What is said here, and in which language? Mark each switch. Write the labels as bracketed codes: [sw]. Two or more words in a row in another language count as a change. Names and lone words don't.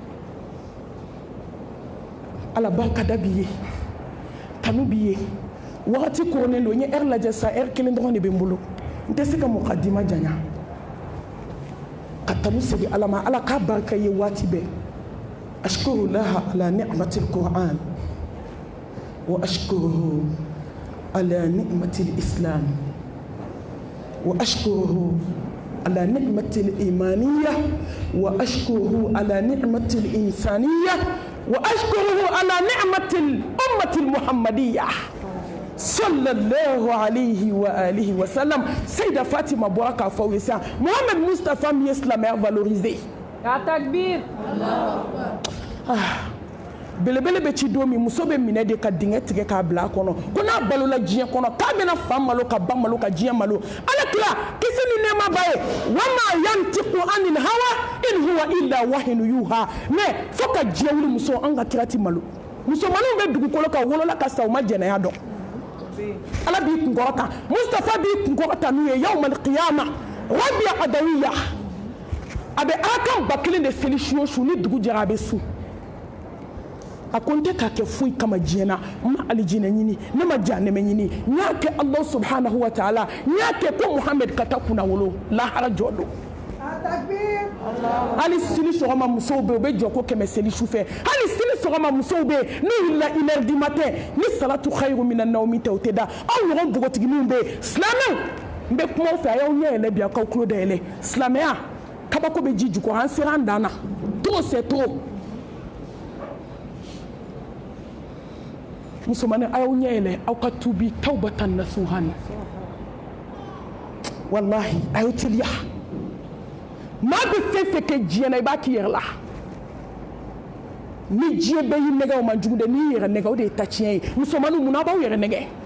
[bm] ala barikada b'i ye, tanu b'i ye. wagati koronnen don n ye heure lajɛ sa heure kelen dɔrɔn de bɛ n bolo, n tɛ se ka mukadima janya ka tanu segin ala ma. ala k'a barika ye waati bɛɛ. [ar] أشكر الله على نعمة القرآن وأشكره على نعمة الإسلام وأشكره على نعمة الإيمانية وأشكره على نعمة الإنسانية وأشكره على نعمة الأمة المحمدية صلى الله عليه وآله وسلم. سيدة فاطمة بوراكا فويسا محمد مصطفى ميسلام valorisé. يا تكبير. [bm] belebele bɛ ci don min muso bɛ minɛ de ka dingɛ tigɛ k'a bila a kɔnɔ ko n'a balola diɲɛ kɔnɔ k'a bɛna fa malo ka ba malo ka diɲɛ malo ala kila kisi ni nɛɛma ba ye [ar] وما ينطق عن الهوى إن هو إلا وحي يوحى [bm] mais fo ka diɲɛ wuli muso an ka kira ti malo musomaninw bɛ dugukolo kan wolola ka sa u ma jɛnɛya dɔn ala b'i kunkɔrɔta Mustafa b'i kunkɔrɔta n'u ye [ar] يوم القيامة [bm] rabia adawiya a bɛ ala kan ba kelen de seli su o su ni dugu jɛra a bɛ su a ko n tɛ k'a kɛ foyi kama diɲɛ na n ma alijinɛ ɲini ne ma jahanɛmɛ ɲini n y'a kɛ [ar] الله سبحانه وتعالى [bm] n y'a kɛ ko Muhamɛd ka taa kunna wolo lahara jɔ don hali sini sɔgɔma musow bɛ yen u bɛ jɔ ko 100 seli su fɛ hali sini sɔgɔma musow bɛ yen n'u wulila 1h [fr] du matin [bm] ni [ar] الصلاة خير من النوم [bm] tɛ u tɛ da aw ɲɔgɔn npogotigininw bɛ yen silamɛw n bɛ kuma aw fɛ a y'aw ɲɛ yɛlɛ bi a k'aw tulo dayɛlɛ silamɛya kabako bɛ ji jukɔrɔ an sera an dan na [fr] trop c'est trop [bm] musomanin a y'aw ɲɛ yɛlɛ aw ka tuubi [ar] توبة نصوحا [bm] wallahi a y'aw teliya maa bɛ fɛn fɛn kɛ diɲɛ na i b'a k'i yɛrɛ la ni diɲɛ bɛɛ y'i nɛgɛ o man jugu dɛ n'i y'i yɛrɛ nɛgɛ o de ye ta tiɲɛ ye musomaninw munna a b'aw yɛrɛ nɛgɛ